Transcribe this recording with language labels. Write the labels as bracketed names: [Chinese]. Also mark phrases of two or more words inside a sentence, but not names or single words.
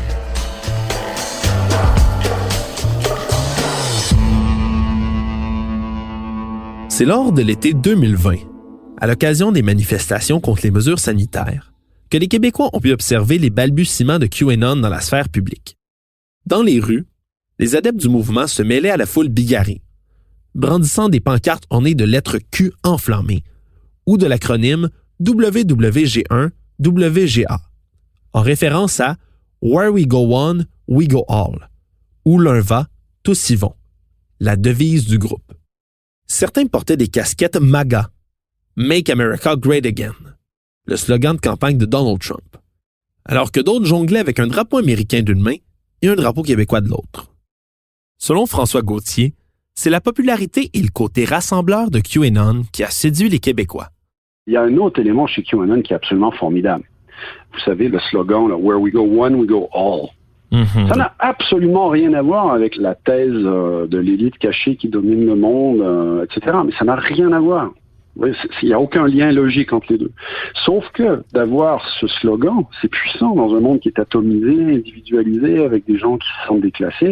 [French] C'est lors de l'été 2020, à l'occasion des manifestations contre les mesures sanitaires, que les Québécois ont pu observer les balbutiements de QAnon dans la sphère publique. Dans les rues, les adeptes du mouvement se mêlaient à la foule bigarrée, brandissant des pancartes ornées de lettres Q enflammées ou de l'acronyme WWG1 WGA, en référence à [English] Where we go one, we go all, [French] où l'un va, tous y vont, la devise du groupe. Certains portaient des casquettes MAGA, [English] Make America Great Again, [French] le slogan de campagne de Donald Trump, alors que d'autres jonglaient avec un drapeau américain d'une main et un drapeau québécois de l'autre. Selon François Gauthier, c'est la popularité et le côté rassembleur de QAnon qui a séduit les Québécois. Il y a un autre élément chez QAnon qui est absolument formidable. Vous savez, le slogan, là, [English] Where we go one, we go all. Mm-hmm. [French] Ça n'a absolument rien à voir avec la thèse de l'élite cachée qui domine le monde, etc. Mais ça n'a rien à voir. Il n'y a aucun lien logique entre les deux. Sauf que d'avoir ce slogan, c'est puissant dans un monde qui est atomisé, individualisé, avec des gens qui se sentent déclassés.